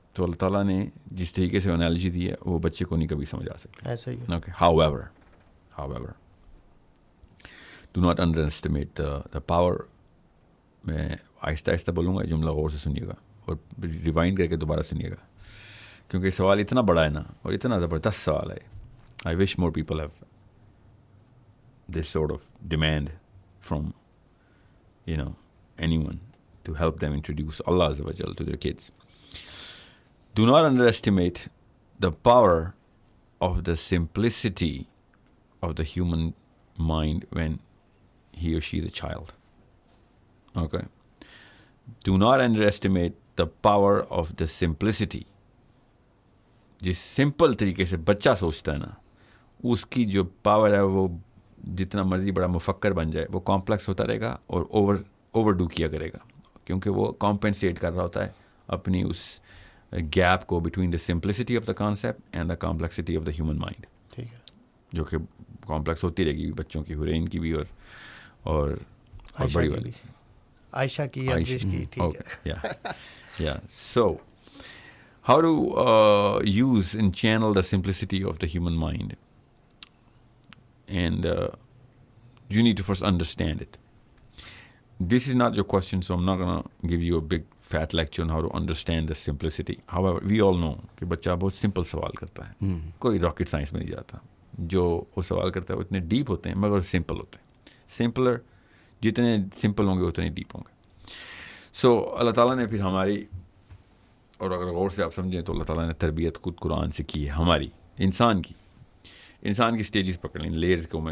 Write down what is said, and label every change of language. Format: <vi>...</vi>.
<ur>تو اللہ تعالیٰ نے جس طریقے سے انالوجی دی ہے وہ بچے کو نہیں کبھی سمجھ آ سکتا. ایسا ہی ہے.</ur> <en>Okay, however do not underestimate the power.</en> <ur>میں آہستہ آہستہ بولوں گا, جملہ غور سے سنیے گا اور ریوائنڈ کر کے دوبارہ سنیے گا. کیونکہ سوال اتنا بڑا ہے نا اور اتنا زبردست سوال ہے.</ur> <en>I wish more people have this sort of demand from anyone to help them introduce Allah Azza wa Jal to their kids. Do not underestimate the power of the simplicity of the human mind when he or she is a child. Okay? Do not underestimate the power of the simplicity.</en> <ur>جس simple طریقے سے بچہ سوچتا ہے نا, اس کی جو power ہے وہ جتنا مرضی بڑا مفکر بن جائے وہ کمپلیکس ہوتا رہے گا اور اوور ڈو کیا کرے گا, کیونکہ وہ کمپنسیٹ کر رہا ہوتا ہے اپنی اس گیپ کو</ur> <en>between the simplicity of the concept and the complexity of the human mind,</en> <ur>ٹھیک ہے, جو کہ کمپلیکس ہوتی رہے گی بچوں کی, حرین کی بھی اور بڑی والی عائشہ کی, ٹھیک ہے.</ur> <en>So how to use and channel the simplicity of the human mind, and you need to first understand it. This is not your question, so I'm not going to give you a big fat lecture on how to understand the simplicity. However, we all know</en> <ur>کہ بچہ بہت simple سوال کرتا ہے, کوئی rocket science میں نہیں جاتا. جو وہ سوال کرتا ہے وہ اتنے ڈیپ ہوتے ہیں مگر سمپل ہوتے ہیں. سمپلر جتنے سمپل ہوں گے اتنے ڈیپ ہوں گے. سو اللہ تعالیٰ نے پھر ہماری, اور اگر غور سے آپ سمجھیں تو اللہ تعالیٰ نے تربیت خود قرآن سے کی ہے ہماری, انسان کی سٹیجز پکڑ لیں, لیئرز کو.</ur>